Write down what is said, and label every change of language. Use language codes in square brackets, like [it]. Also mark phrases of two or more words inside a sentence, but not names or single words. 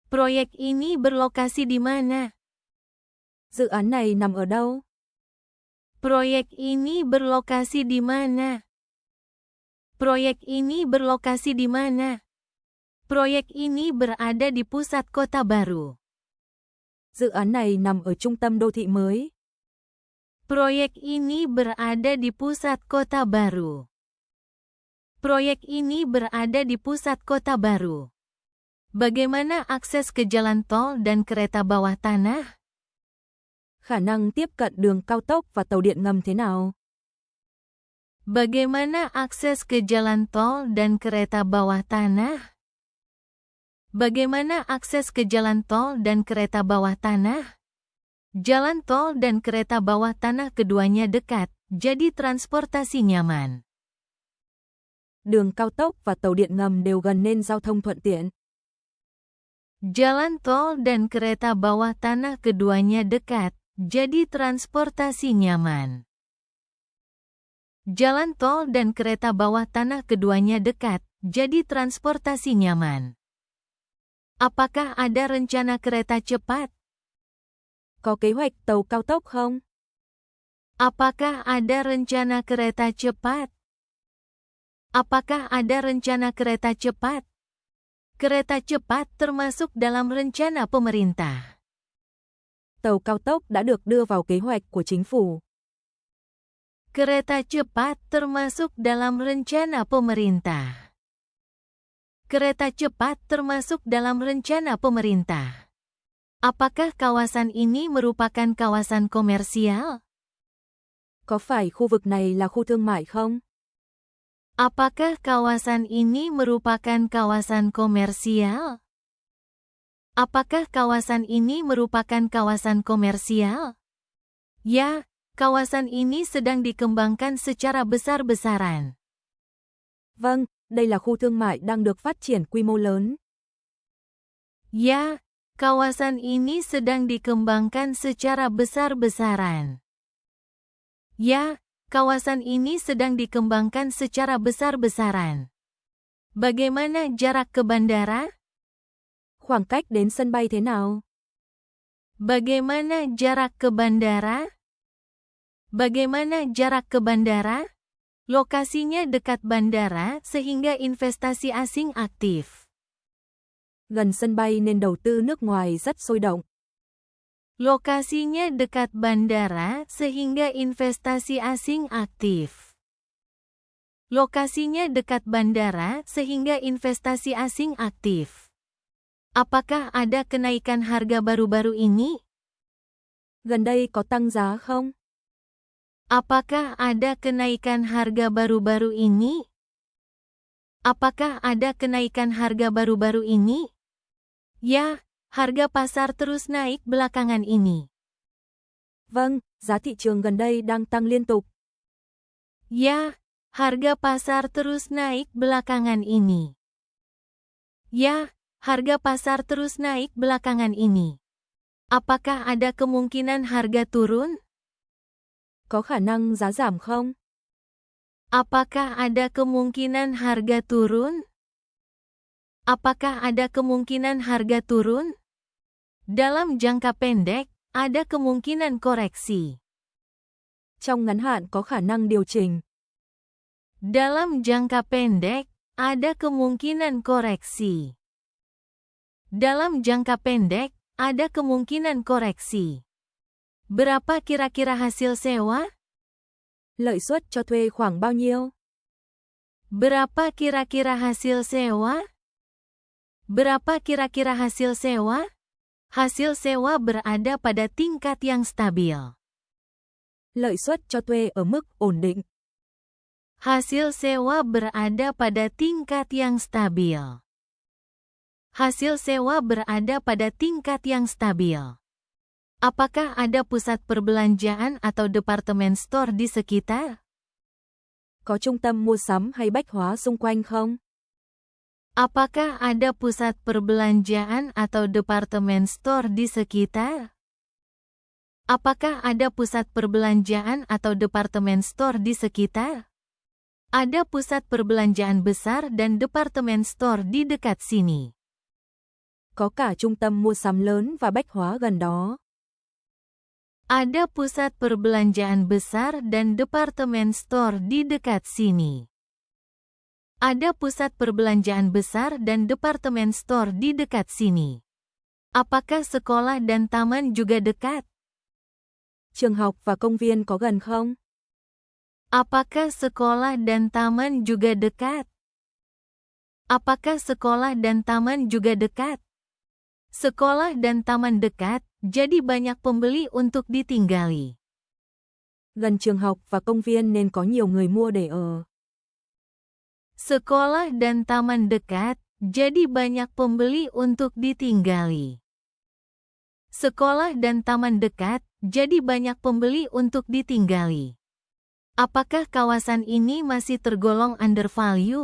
[id] Proyek ini berlokasi di mana? [vi] Dự án này nằm ở đâu? [id] Proyek ini berlokasi di mana? Proyek ini berlokasi di mana? Proyek ini berada di pusat kota baru. [vi] Dự án này nằm ở trung tâm đô thị mới. [id] Proyek ini berada di pusat kota baru. Proyek ini berada di pusat kota baru. Bagaimana akses ke jalan tol dan kereta bawah tanah? [vi] Khả năng tiếp cận đường cao tốc và tàu điện ngầm thế nào? [id] Bagaimana akses ke jalan tol dan kereta bawah tanah? Bagaimana akses ke jalan tol dan kereta bawah tanah? Jalan tol dan kereta bawah tanah keduanya dekat, jadi transportasi nyaman. [vi] Đường cao tốc và tàu điện ngầm đều gần nên giao thông thuận tiện. [id] Jalan tol dan kereta bawah tanah keduanya dekat, jadi transportasi nyaman. Jalan tol dan kereta bawah tanah keduanya dekat, jadi transportasi nyaman. Apakah ada rencana kereta cepat? [vi] Có kế hoạch tàu cao tốc không? [id] Apakah ada rencana kereta cepat? Apakah ada rencana kereta cepat? Kereta cepat termasuk dalam rencana pemerintah. [vi] Tàu cao tốc đã được đưa vào kế hoạch của chính phủ. [id] Kereta cepat termasuk dalam rencana pemerintah. Kereta cepat termasuk dalam rencana pemerintah. Apakah kawasan ini merupakan kawasan komersial? [vi] Có phải khu vực này là khu thương mại không? [id] Apakah kawasan ini merupakan kawasan komersial? Apakah kawasan ini merupakan kawasan komersial? Ya, kawasan ini sedang dikembangkan secara besar-besaran. [vi] Vâng, đây là khu thương mại đang được phát triển quy mô lớn. [id] Ya, kawasan ini sedang dikembangkan secara besar-besaran. Ya, kawasan ini sedang dikembangkan secara besar-besaran. Bagaimana jarak ke bandara? [vi] Khoảng cách đến sân bay thế nào? [id] Bagaimana jarak ke bandara? Bagaimana jarak ke bandara? Lokasinya dekat bandara sehingga investasi asing aktif. [vi] Gần sân bay nên đầu tư nước ngoài rất sôi động. [id] Lokasinya dekat bandara sehingga investasi asing aktif. Lokasinya dekat bandara sehingga investasi asing aktif. Apakah ada kenaikan harga baru-baru ini? [vi] Gần đây có tăng giá không? [id] Apakah ada kenaikan harga baru-baru ini? Apakah ada kenaikan harga baru-baru ini? Ya, harga pasar terus naik belakangan ini. [vi] Vâng, giá thị trường gần đây đang tăng liên tục. [id] Ya, harga pasar terus naik belakangan ini. Ya, harga pasar terus naik belakangan ini. Apakah ada kemungkinan harga turun? [vi] Có khả năng giá giảm không? [id] Apakah ada kemungkinan harga turun? Apakah ada kemungkinan harga turun? Dalam jangka pendek, ada kemungkinan koreksi. [vi] Trong ngắn hạn có khả năng điều chỉnh. [id] Dalam jangka pendek, ada kemungkinan koreksi. Dalam jangka pendek, ada kemungkinan koreksi. Berapa kira-kira hasil sewa? [vi] Lợi suất cho thuê khoảng bao nhiêu? [id] Berapa kira-kira hasil sewa? Berapa kira-kira hasil sewa? Hasil sewa berada pada tingkat yang stabil. [vi] Lợi suất cho thuê ở mức ổn định. [id] Hasil sewa berada pada tingkat yang stabil. Hasil sewa berada pada tingkat yang stabil. Apakah ada pusat perbelanjaan atau departemen store di sekitar? [vi] Có trung tâm mua sắm hay bách hóa xung quanh không? [id] Apakah ada pusat perbelanjaan atau departemen store di sekitar? Apakah ada pusat perbelanjaan atau departemen store di sekitar? Ada pusat perbelanjaan besar dan departemen store di dekat sini. [vi] Có cả trung tâm mua sắm lớn và bách hóa gần đó. [id] Ada pusat perbelanjaan besar dan departemen store di dekat sini. Ada pusat perbelanjaan besar dan departemen store di dekat sini. Apakah sekolah dan taman juga dekat? [vi] Trường học và công viên có gần không? [id] Apakah sekolah dan taman juga dekat? Apakah sekolah dan taman juga dekat? Sekolah dan taman dekat, jadi banyak pembeli untuk ditinggali. [vi] Gần trường học và công viên nên có nhiều người mua để ở. [id] Sekolah dan taman dekat, jadi banyak pembeli untuk ditinggali. Sekolah dan taman dekat, jadi banyak pembeli untuk ditinggali. Apakah kawasan ini masih tergolong undervalue?